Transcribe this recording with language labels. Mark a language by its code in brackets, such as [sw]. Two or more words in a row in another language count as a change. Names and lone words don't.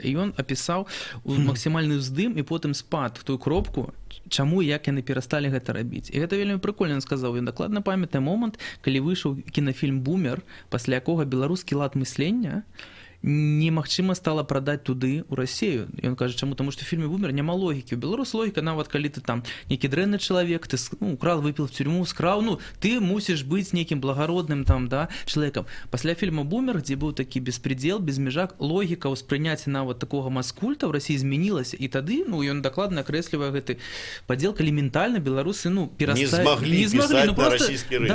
[be] І ён апісаў максімальны ўздым і потым спад в тую кропку, чаму і як яны перасталі гэта рабіць. І гэта вельмі прыкольна, ён сказаў. Ён дакладна памятае момант, калі выйшаў кінафільм «Бумер», пасля якога беларускі лад мыслення немагчыма стала прадаць туды ў Расію. Ён кажа, чаму? Таму што ў фільме «Бумер» няма логікі. У беларус логіка, нават калі ты там нейкі дрэнны чалавек, [ru] ты украл, выпіл в тюрьму, [be] скраў, ты мусіш быць нейкім благародным там, да, чалавекам. Пасля фільма «Бумер», дзе быў такі беспредел, без межак, логіка ўспрыняцця нават такога маскульта ў Расіі змянілася. І тады, ён дакладна акрэслівае гэты падзел, калі ментальна беларусы, не змаглі на расійскі рынок.